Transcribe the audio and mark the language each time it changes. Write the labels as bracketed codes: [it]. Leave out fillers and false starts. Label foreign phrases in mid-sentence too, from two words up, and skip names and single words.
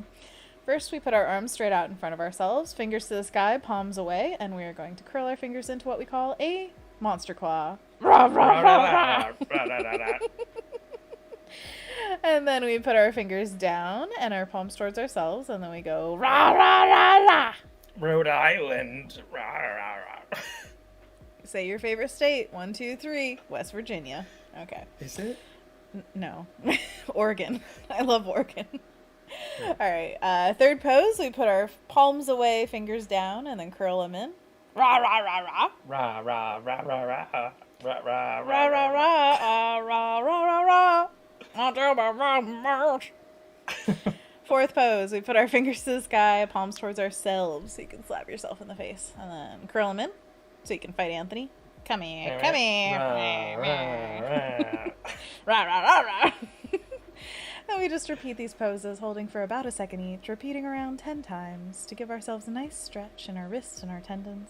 [en] First, we put our arms straight out in front of ourselves, fingers to the sky, palms away, and we are going to curl our fingers into what we call a monster claw. And then we put our fingers down and our palms towards ourselves, and then we go rah, rah, rah, rah. Rhode Island. Rah, rah, rah. Say your favorite state. 1, 2, 3. West Virginia. Okay. Is it? No. Oregon. I love Oregon. All right. Third pose, we put our palms away, fingers down, and then curl them in. Rah, rah, rah, rah. Rah, rah, rah, rah, rah. Rah, rah, Rah, rah, rah, rah, rah, rah, rah. Fourth pose, we put our fingers to the sky, palms towards ourselves, so you can slap yourself in the face, and then curl them in, so you can fight Anthony. Come here, come here. Rah, rah, rah, rah. And we just repeat these poses, holding for about a second each, repeating around 10 times to give ourselves a nice stretch in our wrists and our tendons.